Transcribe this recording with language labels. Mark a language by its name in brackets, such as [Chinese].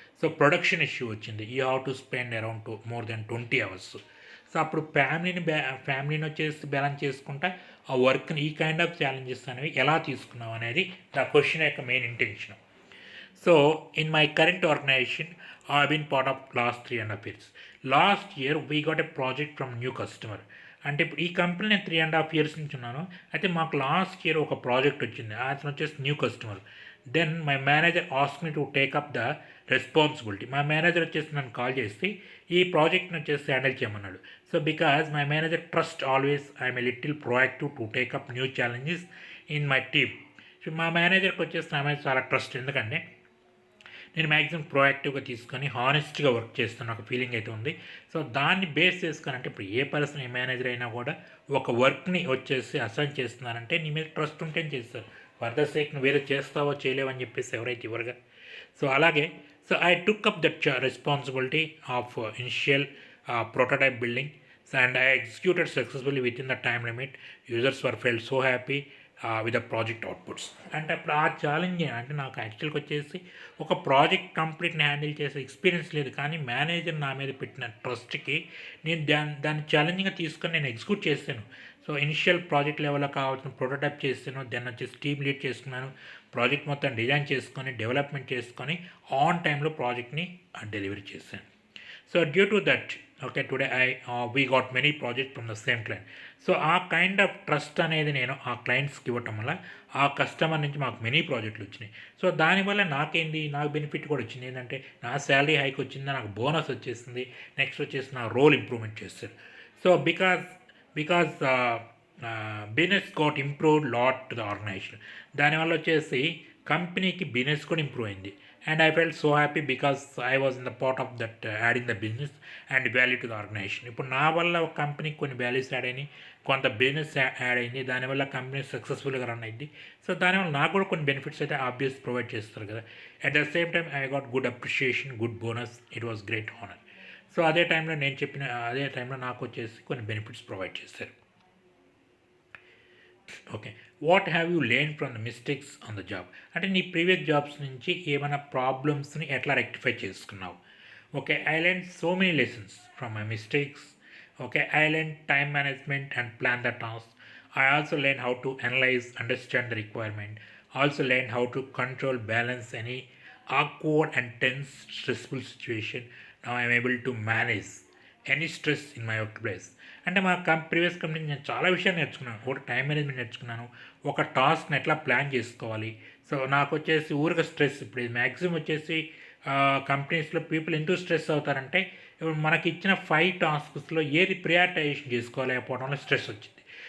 [Telugu] So production issue వచ్చింది, [English] You have to spend around more than 20 hours. [Telugu] So అప్పుడు ఫ్యామిలీని వచ్చేసి బ్యాలెన్స్ చేసుకుంటా ఆ వర్క్ని ఈ కైండ్ ఆఫ్ ఛాలెంజెస్ అనేవి ఎలా తీసుకున్నావు అనేది నా క్వశ్చన్ యొక్క main intention. [English] So in my current organization, I've been part of last 3.5 years. Last year we got a project from new customer. [Telugu] అంటే ఇప్పుడు ఈ కంపెనీ నేను 3.5 years నుంచి ఉన్నాను. అయితే మాకు లాస్ట్ ఇయర్ ఒక ప్రాజెక్ట్ వచ్చింది, అతను వచ్చేసి new customer. [English] Then my manager ask me to take up the responsibility. [Telugu] మా మేనేజర్ వచ్చేసి నన్ను కాల్ చేసి ఈ ప్రాజెక్ట్ని వచ్చేసి హ్యాండిల్ చేయమన్నాడు. [English] So because my manager trust always I'm a little proactive to take up new challenges in my team. [Telugu] So మా మేనేజర్కి వచ్చేసి నా మీద చాలా ట్రస్ట్, ఎందుకంటే నేను మ్యాక్సిమం ప్రోయాక్టివ్గా తీసుకొని హానెస్ట్గా వర్క్ చేస్తున్న ఒక ఫీలింగ్ అయితే ఉంది. సో దాన్ని బేస్ చేసుకొని, అంటే ఇప్పుడు ఏ పర్సన్ ఏ మేనేజర్ అయినా కూడా ఒక వర్క్ని వచ్చేసి అసైన్ చేస్తున్నారంటే నీ మీద ట్రస్ట్ ఉంటేనే చేస్తారు. ఫర్దర్ సేక్ నువ్వు వేరే చేస్తావో చేయలేవని చెప్పేసి ఎవరైతే ఇవ్వరుగా. సో అలాగే [English] So I took up that responsibility of initial prototype building, and I executed successfully within the time limit. Users were felt so happy with the project outputs. [Telugu] అంటే అప్పుడు ఆ ఛాలెంజ్ అంటే నాకు యాక్చువల్గా వచ్చేసి ఒక ప్రాజెక్ట్ కంప్లీట్ని హ్యాండిల్ చేసే ఎక్స్పీరియన్స్ లేదు, కానీ మేనేజర్ నా మీద పెట్టిన ట్రస్ట్కి నేను దాన్ని ఛాలెంజింగ్గా తీసుకొని నేను ఎగ్జిక్యూట్ చేశాను. సో ఇనిషియల్ ప్రాజెక్ట్ లెవెల్లో కావాల్సిన ప్రోటోటైప్ చేస్తాను, దెన్ వచ్చేసి టీమ్ లీడ్ చేసుకున్నాను, ప్రాజెక్ట్ మొత్తం డిజైన్ చేసుకొని డెవలప్మెంట్ చేసుకొని ఆన్ టైంలో ప్రాజెక్ట్ని డెలివరీ చేశాను. [English] So due to that okay today we got many project from the same client. [Telugu] So ఆ కైండ్ ఆఫ్ ట్రస్ట్ అనేది నేను ఆ క్లయింట్స్కి ఇవ్వటం వల్ల ఆ కస్టమర్ నుంచి మాకు మెనీ ప్రాజెక్టులు వచ్చినాయి. సో దానివల్ల నాకు బెనిఫిట్ కూడా వచ్చింది, ఏంటంటే నా శాలరీ హైక్ వచ్చింది, నాకు బోనస్ వచ్చేసింది, నెక్స్ట్ వచ్చేసి నా రోల్ ఇంప్రూవ్మెంట్ చేస్తారు. [English] So because business got improved lot to the organization. [Telugu] దానివల్ల వచ్చేసి కంపెనీకి బిజినెస్ కూడా ఇంప్రూవ్ అయింది. [English] And I felt so happy because I was in the part of that adding the business and value to the organization. [Telugu] ఇప్పుడు నా వల్ల ఒక కంపెనీకి కొన్ని వాల్యూస్ యాడ్ అయినాయి, కొంత బిజినెస్ యాడ్ అయింది, దానివల్ల కంపెనీ సక్సెస్ఫుల్గా రన్ అయింది. సో దానివల్ల నాకు కూడా కొన్ని బెనిఫిట్స్ అయితే ఆబ్వియస్ ప్రొవైడ్ చేస్తారు కదా. [English] At the same time I got good appreciation, good bonus, it was great honour. [Telugu] So అదే టైంలో నాకు వచ్చేసి కొన్ని బెనిఫిట్స్ ప్రొవైడ్ చేస్తారు. [English] Okay, what have you learn from the mistakes on the job? [Telugu] అంటే నీ ప్రీవియస్ జాబ్స్ నుంచి ఏమైనా ప్రాబ్లమ్స్ని ఎట్లా రెక్టిఫై చేసుకున్నావు? [English] Okay, I learn so many lessons from my mistakes. Okay, I learn time management and plan the task. I also learn how to analyse, understand the requirement. Also learn how to control, balance any awkward and tense, stressful situation. Now I am able to manage any stress in my workplace. [Telugu] అంటే మా previous company నేను చాలా విషయాలు నేర్చుకున్నాను. ఒకటి time management నేర్చుకున్నాను, ఒక టాస్క్ని ఎట్లా ప్లాన్ చేసుకోవాలి. సో నాకు వచ్చేసి ఊరిక స్ట్రెస్, ఇప్పుడు మ్యాక్సిమం వచ్చేసి కంపెనీస్లో పీపుల్ ఎందుకు స్ట్రెస్ అవుతారంటే, ఇప్పుడు మనకి ఇచ్చిన 5 టాస్క్స్లో ఏది ప్రియారిటైజేషన్ చేసుకోలేకపోవడంలో స్ట్రెస్ వచ్చింది.